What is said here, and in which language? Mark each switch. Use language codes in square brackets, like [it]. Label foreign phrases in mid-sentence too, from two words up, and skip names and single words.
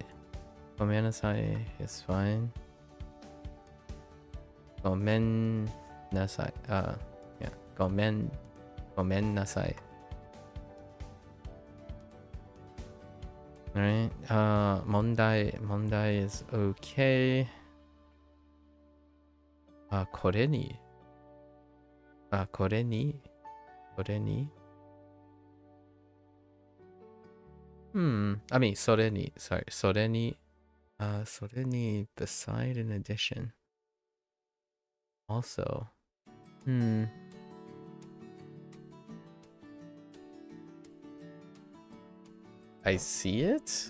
[en] Gomenasai is fine. Gomennasai. Yeah. Gomennasai. Alright. Mondai is okay. [ja] Kore ni. Kore ni. Kore ni. [en] I mean, [ja] sore ni. [en] Sorry. [ja] Sore ni. Sore ni [en] beside in addition. Also. I see it?